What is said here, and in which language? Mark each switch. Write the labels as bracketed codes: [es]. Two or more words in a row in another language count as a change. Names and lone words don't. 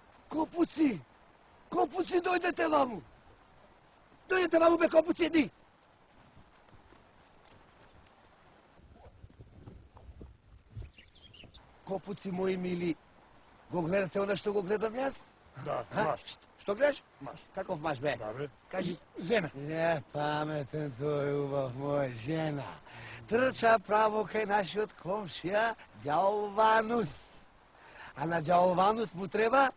[mk] Копуци! Копуци, дојдете вамо! Дојдете вамо, бе Копуци, ди! Копуци, мои мили, го гледате оно што го гледам јас? Да, маш. Што гледаш? Маш. Каков маш бе? Да, бе. Кажи. Жена. Паметен тој убав мој, жена. Трча право кај нашиот комшија, ѓаол Ванус. А на ѓаол Ванус му треба...